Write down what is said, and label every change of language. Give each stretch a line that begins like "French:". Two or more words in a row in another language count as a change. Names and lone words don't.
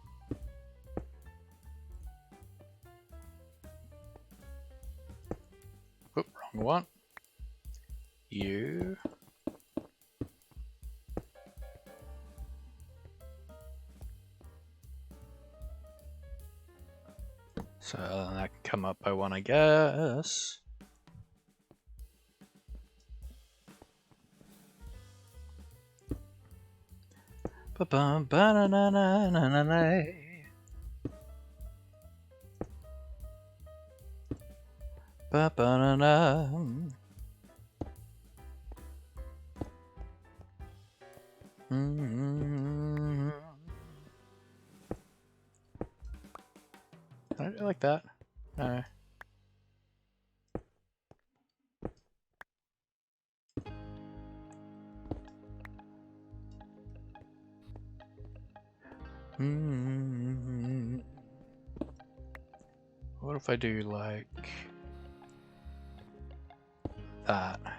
English: Oop, wrong one. You. So that can come up by one, I guess. Ba-bum, ba-na-na-na-na-na-na. Ba-ba-na-na. Can I do it like that? No. What if I do like that?